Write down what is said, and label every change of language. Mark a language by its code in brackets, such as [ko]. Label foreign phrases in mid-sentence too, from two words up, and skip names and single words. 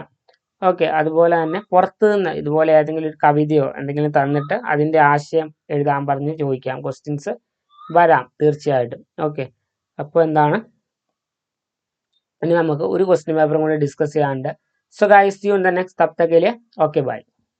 [ml] ഓക്കെ, അതുപോലെ തന്നെ പുറത്തു നിന്ന് ഇതുപോലെ ഏതെങ്കിലും ഒരു കവിതയോ എന്തെങ്കിലും തന്നിട്ട് അതിൻ്റെ ആശയം എഴുതാൻ പറഞ്ഞ് ചോദിക്കാം, ക്വസ്റ്റ്യൻസ് വരാം തീർച്ചയായിട്ടും. ഓക്കെ, അപ്പോൾ എന്താണ്, ഇനി നമുക്ക് ഒരു [en] question paper [ml] കൂടി ഡിസ്കസ് ചെയ്യാനുണ്ട്. [en] so guys, see you in the next. [hi] तब तक के लिए [en] okay bye.